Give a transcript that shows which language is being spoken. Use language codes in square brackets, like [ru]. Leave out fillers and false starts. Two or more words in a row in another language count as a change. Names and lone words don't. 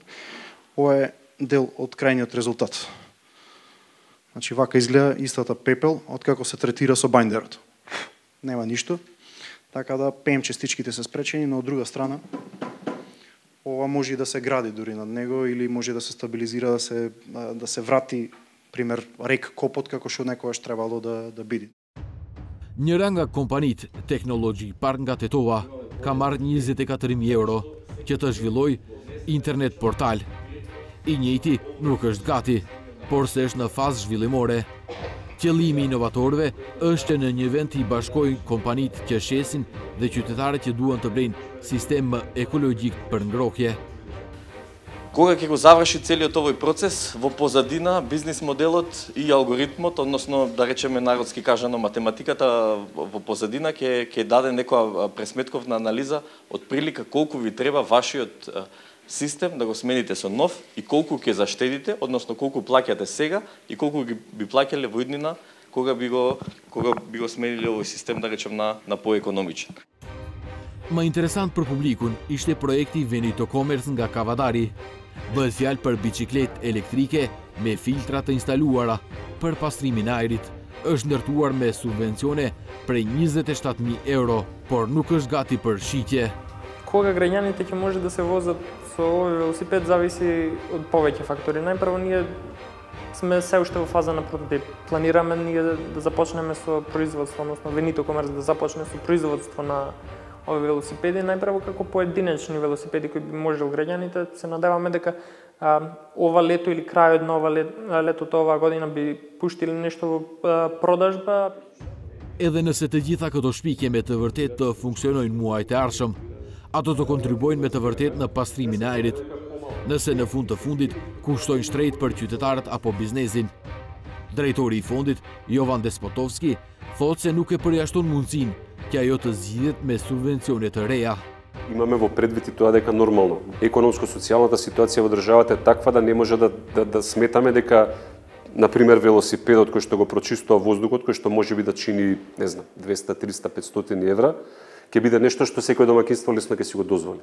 [mk] Ова е дел од крајниот резултат. Значи вака изгледа истата пепел од како се третира со бајндерот. Нема ништо. Така да PM частичките се спречени, но од друга страна ова може и да се гради дури над него или може да се стабилизира, да се врати, пример, рек Копот како што некогаш требало да биде. [sq] Njëra nga kompanitë Technology Park nga Tetova ka marrë 24.000 euro që të zhvilloj internet portal. I njëjti nuk është gati, por se është në fazë zhvillimore. Qëllimi i inovatorëve është që në një vend i bashkojnë kompanitë që shesin dhe qytetarët që duan të blejnë sistem ekologjik për ngrohje. [mk] Кога ќе го заврши целиот овој процес, во позадина бизнис моделот и алгоритмот, односно да речеме народски кажано математиката во позадина ќе даде некоја пресметковна анализа од прилика колку ви треба вашиот систем да го смените со нов и колку ќе заштедите, односно колку плаќате сега и колку би плаќале во иднина кога би го смениле овој систем, да речем, на поекономичен. [sq] Më interesant për publikun ishte projekti Veneto Commerce nga Kavadari. Bëhet fjalë për biçikletë elektrike me filtra të instaluara për pastrimin e ajrit. Është ndërtuar me subvencione prej 27.000 euro, por nuk është gati për shitje. [mk] Кога граѓаните ќе може да се возат со овој велосипед зависи од повеќе фактори. Најпрво ние сме се уште во фаза на прототип. Планираме ние да започнеме со производство, односно Veneto Commerce да започне со производство на овие велосипеди, најпрво како поединечни велосипеди кои би можел граѓаните. Се надеваме дека ова лето или крајот на летото оваа година би пуштиле нешто во продажба. [sq] Edhe nëse të gjitha këto shpikje me të vërtet të funksionojnë muajt e ardhshëm, ato të kontribuojnë me të vërtet në pastrimin e ajrit, nëse në fund të fundit kushtojnë shtrejt për qytetarët apo biznesin. Drejtori i fondit, Jovan Despotovski, thotë se nuk e përjashton mundësinë që ajo të zgjidhet me subvencione të reja. [mk] Имаме во предвид и тоа дека нормално економско-социјалната ситуација во државата е таква да не може да сметаме дека например велосипедот кој што го прочистува воздухот, кој што можеби да чини, не знам, 200, 300, 500 евра, ќе биде нешто што секој домаќинство лесно ќе си го дозволи.